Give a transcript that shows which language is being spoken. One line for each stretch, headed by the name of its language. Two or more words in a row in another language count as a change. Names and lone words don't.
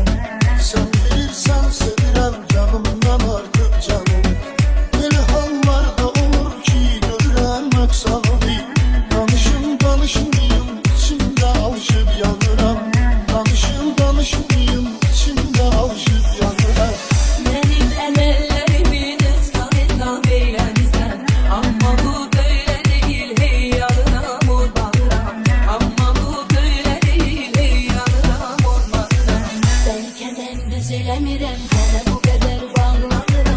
Azerbaijani: Sen bilirsən sevirəm, canımdan artıq canım. Belə hallarda olur ki, görürəm məqsədi. Danışım, içimdə alışıb yanıram. Danışım, içimdə alışıb yanıram.
Turkish: Benim emellerimin ıslah eylemişsen. Ama bu böyle değil, hey yanına murdanıram. Ama bu böyle değil, hey yanına murdanıram. Belki ben düzelemirem, sana bu kadar bağlanıram.